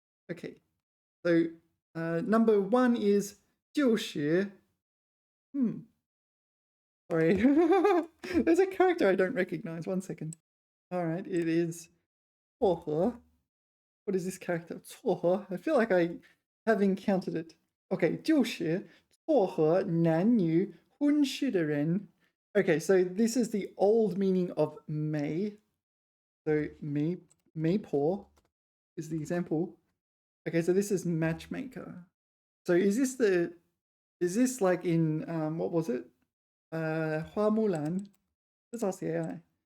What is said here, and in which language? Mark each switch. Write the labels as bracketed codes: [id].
[en] Okay, so number one is 就是. Sorry, there's a character I don't recognize. 1 second. All right, it is 撮合. What is this character? 撮合. I feel like I have encountered it. [zh] Okay, 就是撮合男女婚事的人. [en] Okay, so this is the old meaning of 媒. So 媒婆 is the example. Okay, so this is matchmaker. So is this like in what was it? 花木兰.Let's ask the AI.